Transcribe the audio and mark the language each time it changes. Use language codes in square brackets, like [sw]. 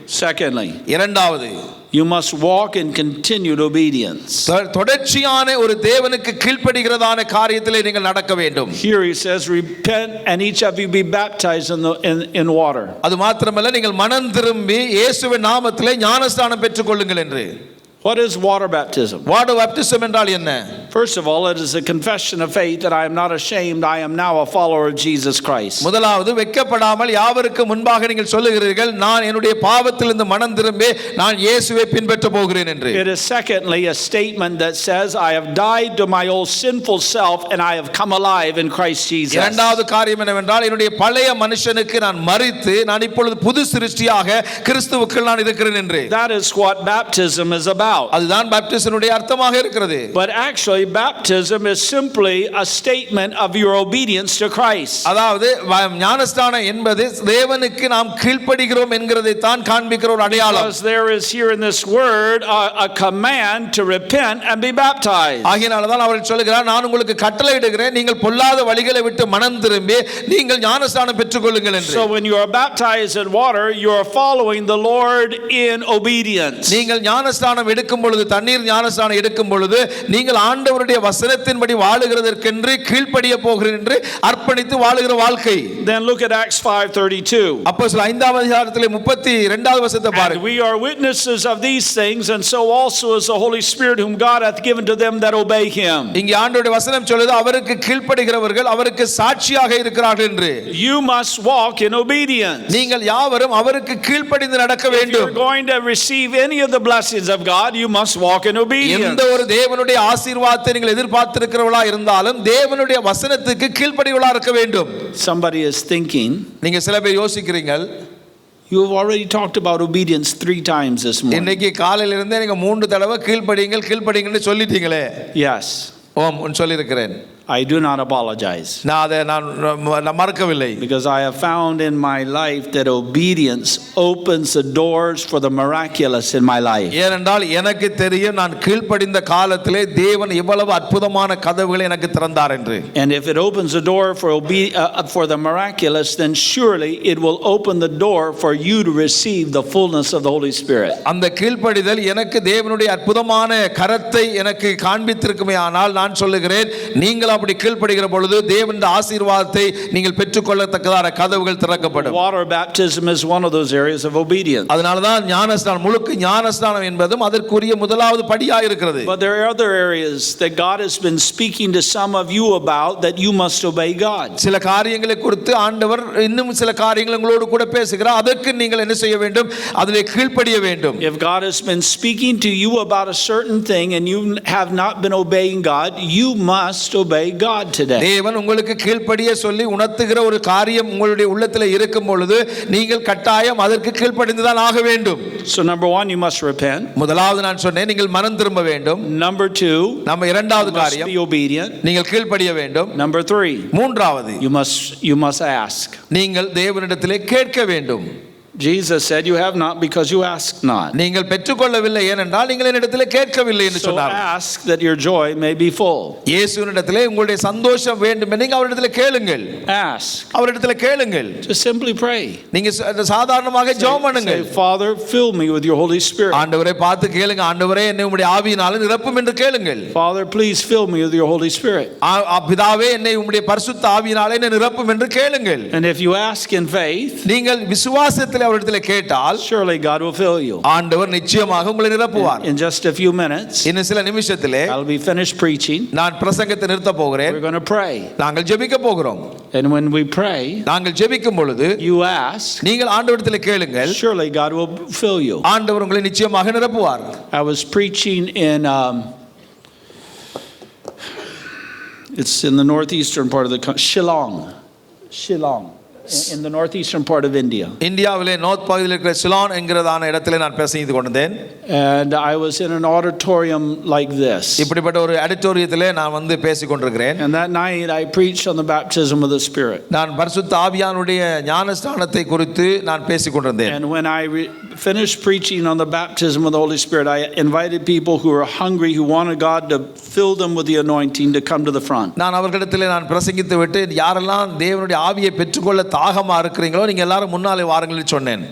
[en] Secondly, [ta] இரண்டாவது, [en] you must walk in continued obedience. [ta] தொடர்ச்சியான ஒரு தேவனுக்கு கீழ்ப்படிகிறதான காரியத்திலே நீங்கள் நடக்க வேண்டும். [en] Here he says, repent and each of you be baptized in water. [ta] அது மாத்திரமல்ல, நீங்கள் மனம் திரும்பி இயேசுவின் நாமத்திலே ஞானஸ்நானம் பெற்றுக்கொள்ளுங்கள் என்று. [en] What is water baptism? [ta] Water baptism என்றால் என்ன? [en] First of all, it is a confession of faith that I am not ashamed, I am now a follower of Jesus Christ. [ta] முதலாவது, வெட்கப்படாமல் யாவருக்கு முன்பாக நீங்கள் சொல்லுகிறீர்கள், நான் என்னுடைய பாவத்திலிருந்து மனம் திரும்பி நான் இயேசுவை பின்பற்ற போகிறேன் என்று. [en] It is secondly a statement that says I have died to my old sinful self and I have come alive in Christ Jesus. [ta] இரண்டாவது காரியம் என்னவென்றால், என்னுடைய பழைய மனுஷனுக்கு நான் மரித்து நான் இப்பொழுது புது சிருஷ்டியாக கிறிஸ்துவுக்குள் நான் இருக்கிறேன் என்று. [en] That is what baptism is about. [ta] அதுதான் பாப்டிசனுடைய அர்த்தமாக இருக்கிறது. [en] But actually baptism is simply a statement of your obedience to Christ. [ta] அதாவது ஞானஸ்நானம் என்பது தேவனுக்கு நாம் கீழ்ப்படிகிறோம் என்கிறதை தான் காண்பிக்கிற ஒரு அடையாளம். [en] Because there is here in this word a command to repent and be baptized. [ta] ஆகையால தான் அவர் சொல்கிறார், நான் உங்களுக்கு கட்டளையிடுகிறேன், நீங்கள் பொல்லாத வழிகளை விட்டு மனம் திரும்பி நீங்கள் ஞானஸ்நானம் பெற்றுக்கொள்ளுங்கள் என்று. [en] So when you are baptized in water, you are following the Lord in obedience. [ta] நீங்கள் ஞானஸ்நானம் எடுக்கும் பொழுது, தண்ணீர் ஞானஸ்நானம் எடுக்கும் பொழுது, நீங்கள் ஆண்டவருடைய வசனத்தின்படி வாழுகிறதற்கென்று கீழ்ப்படிய போகிறீர்கள் என்று அர்ப்பணித்து வாழுகிற வாழ்க்கை. [en] Then look at Acts 5:32. [ta] அப்போஸ்தலர் 5ஆம் அதிகாரத்திலே 32வது வசனத்தை [en] And [ta] பாருங்கள். [en] we are witnesses of these things, and so also is the Holy Spirit whom God hath given to them that obey him. [ta] இங்கே ஆண்டவருடைய வசனம் சொல்லுது, அவருக்கு கீழ்ப்படிகிறவர்கள் அவருக்கு சாட்சியாக இருக்கிறார்கள் என்று. [en] You must walk in obedience. [ta] நீங்கள் யாவரும் அவருக்கு கீழ்ப்படிந்து நடக்க [en] If [ta] வேண்டும். [en] you're going to receive any of the blessings of God, you must walk in obedience. [ta] எந்த ஒரு தேவனுடைய ஆசீர்வாதத்தை நீங்கள் எதிர்பார்த்திருக்கிறவர்களா இருந்தாலும் தேவனுடைய வசனத்துக்கு கீழ்ப்படிகளா இருக்க வேண்டும். [en] Somebody is thinking, [ta] நீங்க சில பேர் யோசிக்கிறீர்கள், [en] you have already talked about obedience 3 times this morning. [ta] இன்னைக்கு காலையில இருந்தே நீங்க 3 தடவை கீழ்ப்படிங்கள் கீழ்ப்படிங்கன்னு சொல்லிட்டீங்களே. [en] Yes. [ta] ஓம் சொல்லியிருக்கிறேன். [en] I do not apologize. [ta] நான் மறக்கவில்லை. [en] Because I have found in my life that obedience opens the doors for the miraculous in my life. [ta] ஏனென்றால் எனக்கு தெரியும் நான் கீழ்ப்படிந்த காலத்திலே தேவன் இவ்வளவு அற்புதமான கதவுகளை எனக்கு திறந்தார் என்று. [en] And if it opens the door for the miraculous, then surely it will open the door for you to receive the fullness of the Holy Spirit. [ta] அந்த கீழ்ப்படிதல் எனக்கு தேவனுடைய அற்புதமான கரத்தை எனக்கு காண்பித்திருக்குமே, ஆனால் நான் சொல்லுகிறேன், நீங்கள் அப்படி கீழ்ப்படுகிற பொழுது தேவனுடைய ஆசீர்வாதத்தை நீங்கள் பெற்றுக்கொள்ளத்தக்கதான கதவுகள் திறக்கப்படும். [en] Water baptism is one of those areas of obedience. [ta] அதனால தான் ஞானஸ்நானம், முழுக்க ஞானஸ்நானம் என்பதும் அதற்குரிய முதலாவது படியாக இருக்கிறது. [en] But there are other areas that God has been speaking to some of you about that you must obey God. [ta] சில காரியங்களை குறித்து ஆண்டவர் இன்னும் சில காரியங்களை உங்களோடு கூட பேசுகிறார். அதற்கு நீங்கள் என்ன செய்ய வேண்டும்? அதிலே கீழ்ப்படிய வேண்டும். [en] If God has been speaking to you about a certain thing and you have not been obeying God, you must obey God today. [ta] தேவன் உங்களுக்கு கீழ்ப்படிய சொல்லி உணர்த்துகிற ஒரு காரியம் உங்களுடைய உள்ளத்தில் இருக்கும் பொழுது நீங்கள் கட்டாயம் அதற்கு கீழ்ப்படிந்து தான் ஆக வேண்டும். [en] So number 1, you must repent. [ta] முதலாவது நான் சொன்னேன், நீங்கள் மனம் திரும்ப வேண்டும். [en] Number 2, [ta] நம்ம இரண்டாவது [en] you must [ta] காரியம், [en] be obedient. [ta] நீங்கள் கீழ்ப்படிய வேண்டும். [en] Number 3, [ta] மூன்றாவது, [en] you must ask. [ta] நீங்கள் தேவனிடத்திலே கேட்க வேண்டும். [en] Jesus said, you have not because you ask not. [ta] நீங்கள் பெற்றுக்கொள்ளவில்லை ஏனென்றால் நீங்கள் என்னிடத்திலே கேட்கவில்லை என்று [en] So [ta] சொன்னார். [en] ask that your joy may be full. [ta] இயேசுவினிடத்திலே உங்களுடைய சந்தோஷம் வேண்டும் என்று அவரிடத்திலே கேளுங்கள். [en] Ask. [ta] அவரிடத்திலே கேளுங்கள். [en] Just simply pray. [ta] நீங்க சாதாரணமாக ஜெபம் பண்ணுங்கள். [en] Say, Father, fill me with your Holy Spirit. [ta] ஆண்டவரே பார்த்து கேளுங்க, ஆண்டவரே என்னை உம்முடைய ஆவியினாலே நிரப்பும் என்று கேளுங்கள். [en] Father, please fill me with your Holy Spirit. [ta] பிதாவே என்னை உம்முடைய பரிசுத்த ஆவியினாலே என்னை நிரப்பும் என்று கேளுங்கள். [en] And if you ask in faith, [ta] நீங்கள் விசுவாசத்திலே அவரிடத்திலே கேட்டால் [en] surely God will fill you. [ta] ஆண்டவர் நிச்சயமாக உங்களை நிரப்புவார். [en] In just a few minutes, [ta] இன்னும் சில நிமிஷத்திலே [en] I'll be finished preaching. [ta] நான் பிரசங்கத்தை நிறுத்த போகிறேன். [en] We're going to pray. [ta] நாங்கள் ஜெபிக்க போகிறோம். [en] And when we pray, [ta] நாங்கள் ஜெபிக்கும் பொழுது [en] you ask, [ta] நீங்கள் ஆண்டவரிடத்திலே கேளுங்கள். [en] surely God will fill you. [ta] ஆண்டவர் உங்களை நிச்சயமாக நிரப்புவார். [en] I was preaching in it's in the northeastern part of the country, Shillong. In the northeastern part of India. [ta] இந்தியாவிலே நார்த் பகுதியில் இருக்கிற சிலான் என்கிறதான இடத்திலே நான் பிரசங்கித்து கொண்டிருந்தேன். [en] And I was in an auditorium like this. [ta] இப்படிப்பட்ட ஒரு ஆடிட்டோரியத்திலே நான் வந்து பேசிக் கொண்டிருக்கிறேன். [en] And that night I preached on the baptism of the Spirit. [ta] நான் பரிசுத்த ஆவியானுடைய ஞானஸ்நானத்தை குறித்து நான் பேசிக் கொண்டிருந்தேன். [en] And when I finished preaching on the baptism of the Holy Spirit, I invited people who were hungry, who wanted God to fill them with the anointing, to come to the front. [ta] நான் அவர்களிடத்திலே நான் பிரசங்கித்து விட்டு யாரெல்லாம் தேவனுடைய ஆவியை பெற்றுக்கொள்ள தாகமா இருக்கிறீங்களோ நீங்க எல்லாரும் முன்னாலே வாருங்கள் என்று சொன்னேன்.